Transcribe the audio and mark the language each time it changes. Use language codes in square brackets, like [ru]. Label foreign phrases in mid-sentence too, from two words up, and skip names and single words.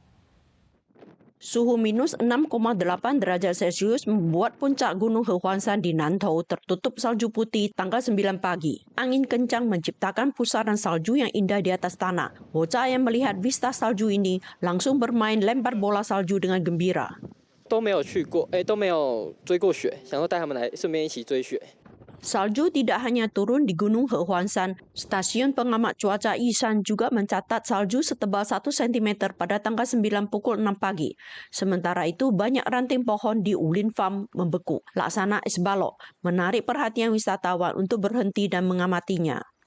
[id] Suhu minus 6,8 derajat Celcius membuat puncak Gunung Hehuanshan di Nantou tertutup salju putih tanggal 9 pagi. Angin kencang menciptakan pusaran salju yang indah di atas tanah. Bocah yang melihat vista salju ini langsung bermain lempar bola salju dengan gembira. [zh] 都没有去过，都没有追过雪，想说带他们来顺便一起追雪。 [id] Salju tidak hanya turun di Gunung Hehuanshan, stasiun pengamat cuaca Yishan juga mencatat salju setebal 1 cm pada tanggal 9 pukul 6 pagi. Sementara itu banyak ranting pohon di Ulin Farm membeku. Laksana es balok menarik perhatian wisatawan untuk berhenti dan mengamatinya.